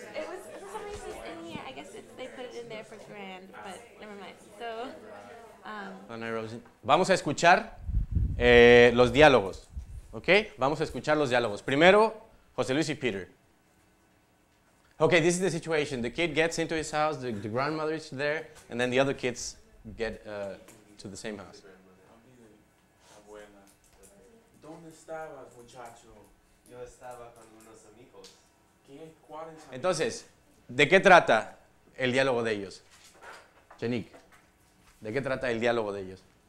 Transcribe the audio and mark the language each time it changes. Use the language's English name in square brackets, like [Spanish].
[English] It was, for some reason, it's in here. I guess they put it in there for grand, but never mind. So, [Spanish] Vamos a escuchar los diálogos. ¿Ok? Vamos a escuchar los diálogos. Primero, José Luis y Peter. [English] Okay, this is the situation. The kid gets into his house, the grandmother is there, and then the other kids get to the same house. [Spanish] Abuela, ¿dónde estabas, muchacho? Yo estaba con unos amigos. ¿Qué? ¿Cuáles? Entonces, ¿de qué trata el diálogo de ellos? Jenik, ¿de qué trata el diálogo de ellos?